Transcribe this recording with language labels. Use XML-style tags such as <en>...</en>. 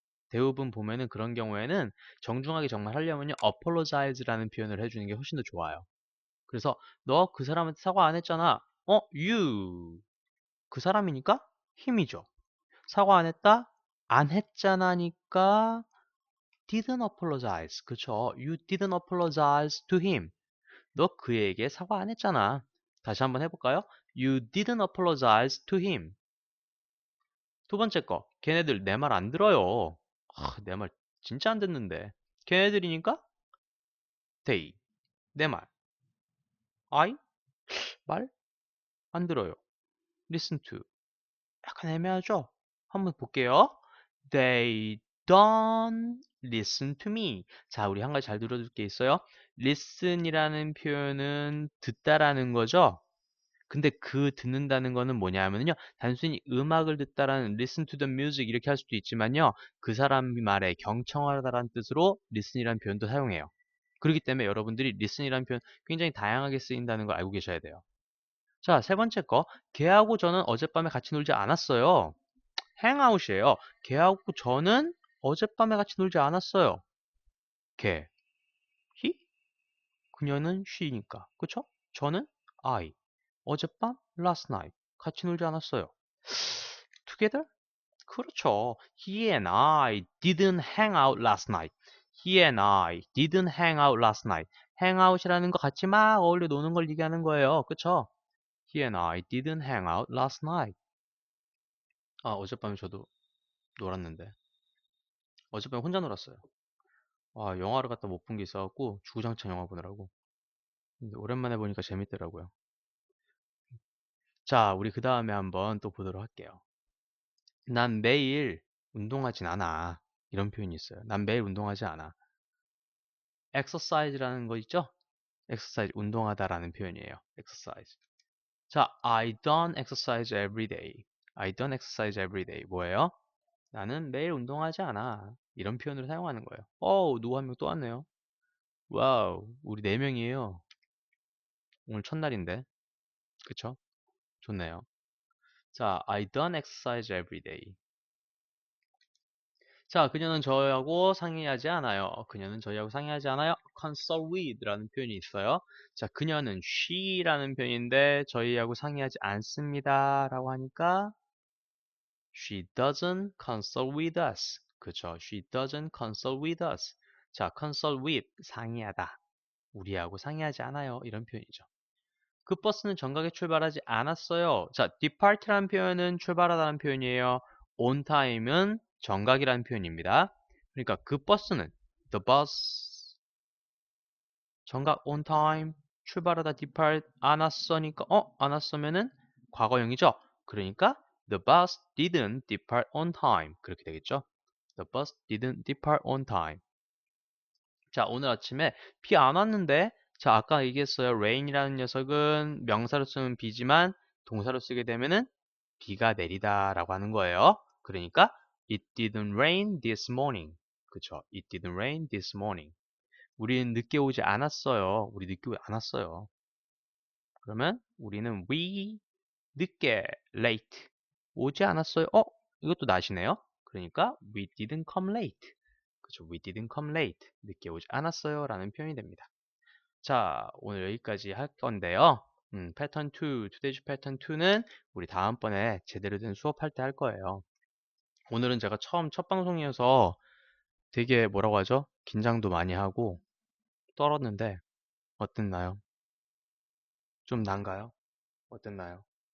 <ko>대부분 보면은 그런 경우에는 정중하게 정말 하려면요. apologize라는 표현을 해주는 게 훨씬 더 좋아요. 그래서 너 그 사람한테 사과 안 했잖아. you. 그 사람이니까 힘이죠. 사과 안 했다? 안 했잖아니까</ko> <en>didn't apologize.</en> <ko>그쵸?</ko> <en>You didn't apologize to him.</en> <ko>너 그에게 사과 안 했잖아. 다시 한번 해볼까요?</ko> <en>You didn't apologize to him.</en> <ko>두 번째 거. 걔네들 내 말 안 들어요. 내 말 진짜 안 듣는데. 걔네들이니까 they. 내 말. I? 말? 안 들어요. listen to. 약간 애매하죠? 한번 볼게요.</ko> <en>They don't listen to me.</en> <ko>자, 우리 한 가지 잘 들어줄 게 있어요. listen이라는 표현은 듣다라는 거죠. 근데 그 듣는다는 거는 뭐냐면요. 단순히 음악을 듣다라는</ko> <en>listen to the music</en> <ko>이렇게 할 수도 있지만요. 그 사람 말에 경청하다라는 뜻으로 listen이라는 표현도 사용해요. 그렇기 때문에 여러분들이 listen이라는 표현 굉장히 다양하게 쓰인다는 걸 알고 계셔야 돼요. 자, 세 번째 거. 걔하고 저는 어젯밤에 같이 놀지 않았어요. 행아웃이에요. 걔하고 저는 어젯밤에 같이 놀지 않았어요. 걔, he, 그녀는 she니까. 그쵸? 저는 I. 어젯밤, last night. 같이 놀지 않았어요. together? 그렇죠.</ko> <en>He and I didn't hang out last night. He and I didn't hang out last night.</en> <ko>hangout이라는 거 같이 막 어울려 노는 걸 얘기하는 거예요. 그쵸?</ko> <en>He and I didn't hang out last night.</en> <ko>아, 어젯밤에 저도 놀았는데. 어젯밤에 혼자 놀았어요. 와, 영화를 갖다 못 본 게 있어갖고 주구장창 영화 보느라고. 근데 오랜만에 보니까 재밌더라고요. 자, 우리 그 다음에 한번 또 보도록 할게요. 난 매일 운동하진 않아. 이런 표현이 있어요. 난 매일 운동하지 않아. exercise라는 거 있죠? exercise, 운동하다라는 표현이에요. exercise.</ko> <en>자, I don't exercise every day. I don't exercise every day.</en> <ko>뭐예요? 나는 매일 운동하지 않아. 이런 표현으로 사용하는 거예요. 누구 한 명 또 왔네요. 와우, 우리 네 명이에요. 오늘 첫날인데. 그쵸? 좋네요.</ko> <en>자, I don't exercise every day.</en> <ko>자, 그녀는 저하고 상의하지 않아요. 그녀는 저희하고 상의하지 않아요. consult with라는 표현이 있어요. 자, 그녀는 she라는 표현인데 저희하고 상의하지 않습니다. 라고 하니까</ko> <en>she doesn't consult with us.</en> <ko>그쵸.</ko> <en>She doesn't consult with us.</en> <ko>자, consult with, 상의하다. 우리하고 상의하지 않아요. 이런 표현이죠. 그 버스는 정각에 출발하지 않았어요. 자, depart라는 표현은 출발하다는 표현이에요. on time은 정각이라는 표현입니다. 그러니까 그 버스는 the bus 정각 on time 출발하다 depart 안 왔으니까 안 왔으면은 과거형이죠. 그러니까</ko> <en>the bus didn't depart on time</en> <ko>그렇게 되겠죠.</ko> <en>The bus didn't depart on time.</en> <ko>자, 오늘 아침에 비 안 왔는데, 자, 아까 얘기했어요. rain이라는 녀석은 명사로 쓰면 비지만 동사로 쓰게 되면은 비가 내리다라고 하는 거예요. 그러니까</ko> <en>it didn't rain this morning.</en> <ko>그쵸?</ko> <en>It didn't rain this morning.</en> <ko>우리는 늦게 오지 않았어요. 우리 늦게 오지 않았어요. 그러면 우리는 we 늦게 late 오지 않았어요. 이것도 낫이네요. 그러니까</ko> <en>we didn't come late.</en> <ko>그쵸?</ko> <en>We didn't come late.</en> <ko>늦게 오지 않았어요. 라는 표현이 됩니다. 자, 오늘 여기까지 할 건데요. 패턴 2, 투데이즈 패턴 2는 우리 다음번에 제대로 된 수업할 때 할 거예요. 오늘은 제가 첫 방송이어서 되게 뭐라고 하죠? 긴장도 많이 하고 떨었는데 어땠나요? 좀 난가요? 어땠나요?</ko>